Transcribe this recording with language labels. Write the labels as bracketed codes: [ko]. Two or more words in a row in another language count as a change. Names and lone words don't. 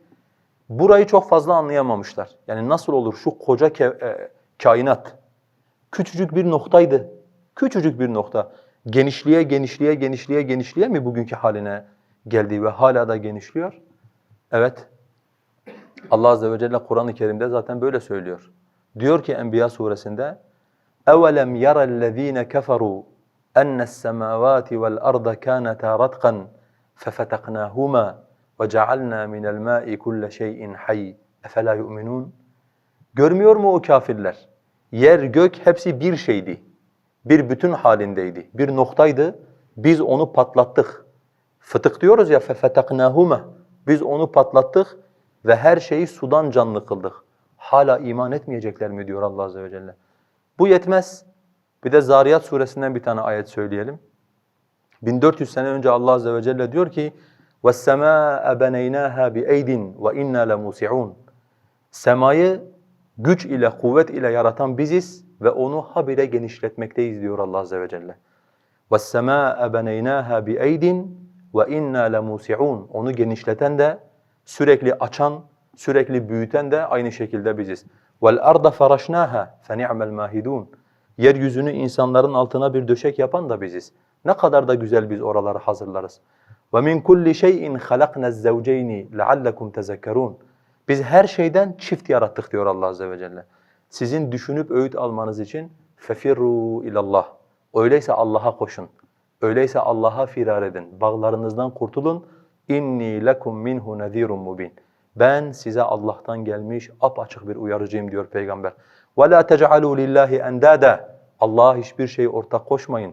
[tr] Burayı çok fazla anlayamamışlar. Yani nasıl olur şu koca kainat küçücük bir noktaydı. Küçücük bir nokta. Genişliğe, genişliğe, genişliğe, genişliğe mi bugünkü haline geldi ve hala da genişliyor? Evet. Allah Azze ve Celle Kur'an-ı Kerim'de zaten böyle söylüyor. Diyor ki Enbiya suresinde [ar] اَوَلَمْ يَرَ الَّذ۪ينَ كَفَرُوا اَنَّ السَّمَاوَاتِ وَالْأَرْضَ كَانَتَا رَتْقًا فَفَتَقْنَاهُمَا وَجَعَلْنَا مِنَ الْمَاءِ كُلَّ شَيْءٍ حَيٍّ اَفَلَا يُؤْمِنُونَ [tr] Görmüyor mu o kafirler? Yer, gök hepsi bir şeydi. Bir bütün halindeydi. Bir noktaydı. Biz onu patlattık. Fıtık diyoruz ya [ar] فَفَتَقْنَاهُمَا [tr] Biz onu patlattık ve her şeyi sudan canlı kıldık. Hala iman etmeyecekler mi diyor Allah Azze ve Celle. Bu yetmez. Bir de Zariyat suresinden bir tane ayet söyleyelim. 1400 sene önce Allah Azze ve Celle diyor ki [ar] وَالسَّمَاءَ بَنَيْنَاهَا بِاَيْدٍ وَاِنَّا لَمُوسِعُونَ [tr] Semayı güç ile, kuvvet ile yaratan biziz ve onu habire genişletmekteyiz diyor Allah Azze ve Celle. [ar] وَالسَّمَاءَ بَنَيْنَاهَا بِاَيْدٍ وَاِنَّا لَمُوسِعُونَ [tr] Onu genişleten de, sürekli açan, sürekli büyüten de aynı şekilde biziz. [ar] وَالْأَرْضَ فَرَشْنَاهَا فَنِعْمَ الْمَاهِدُونَ [tr] Yeryüzünü insanların altına bir döşek yapan da biziz. Ne kadar da güzel biz oraları hazırlarız. [ar] وَمِنْ كُلِّ شَيْءٍ خَلَقْنَا الزَّوْجَيْنِ لَعَلَّكُمْ تَذَكَّرُونَ [tr] Biz her şeyden çift yarattık diyor Allah Azze ve Celle. Sizin düşünüp öğüt almanız için [ar] فَفِرُّوا اِلَى اللّٰهِ [tr] Öyleyse Allah'a koşun. Öyleyse Allah'a firar edin. Bağlarınızdan kurtulun. [ar] إِنِّي لَكُمْ مِنْهُ نَذِيرٌ مُبِينٌ. [tr] Ben size Allah'tan gelmiş apaçık bir uyarıcıyım diyor Peygamber. [ar] وَلَا تَجْعَلُوا لِلَّهِ أَنْدَادًا. [tr] Allah'a hiçbir şey ortak koşmayın.